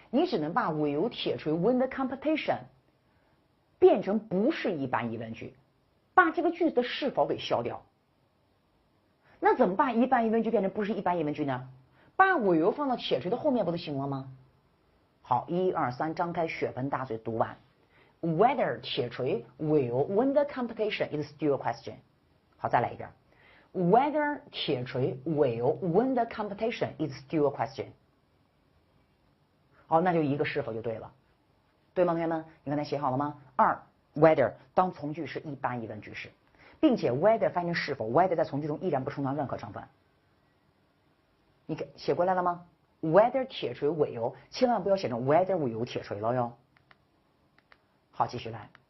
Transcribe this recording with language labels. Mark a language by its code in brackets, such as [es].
[zh] 你只能把 [en] will 铁锤 win the competition [zh] 变成不是一般疑问句，把这个句子的是否给消掉。那怎么办？一般疑问句变成不是一般疑问句呢？把 will 放到铁锤的后面不就行了吗？好，1、2、3，张开血盆大嘴读完。 [en] Whether 铁锤 will win the competition is still a question。 [zh] 好，再来一遍。 [en] Whether 铁锤 will win the competition is still a question。 [zh] 好，那就一个是否就对了，对吗，同学们？你刚才写好了吗？二 whether 当从句是一般疑问句式，并且 whether 翻译成是否 ，whether 在从句中依然不充当任何成分。你写过来了吗 ？ [en] Whether 铁锤 will， [zh] 千万不要写成 [en] whether will 铁锤 [zh] 了哟。好，继续来。